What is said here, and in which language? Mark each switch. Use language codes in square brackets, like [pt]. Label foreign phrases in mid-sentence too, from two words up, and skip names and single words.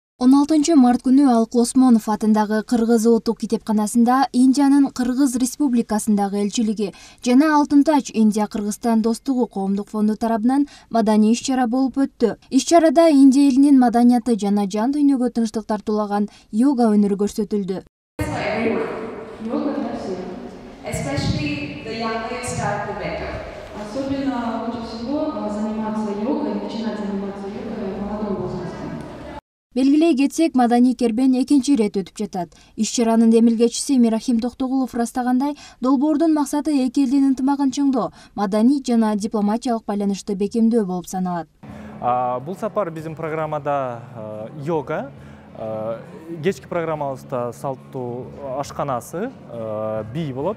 [ky] 16 март күнү Алык Осмонов атындагы Кыргыз улуттук китепканасында Индиянын Кыргыз Республикасындагы элчилиги жана Алтын тач Индия-Кыргызстан достугу коомдук фонду тарабынан маданий иш-чара болуп өттү. Иш-чарада Индия элинин маданияты жана жан дүйнөгө тынчтык тартуулаган йога өнөрү көрсөтүлдү. [ru] Особенно лучше всего заниматься йогой, начинать заниматься йогой в молодом возрасте. [ky] Белгилей кетсек, маданий кербен экинчи ирет өтүп жатат. Иш-чаранын демилгечиси Мирахим Токтогулов ырастагандай, долбоордун максаты эки элдин ынтымагын чыңдоо, маданий жана дипломатиялык байланышты бекемдөө болуп саналат. Бул сапар биздин программада йога, кечки программабызда салттуу ашканасы бий болот.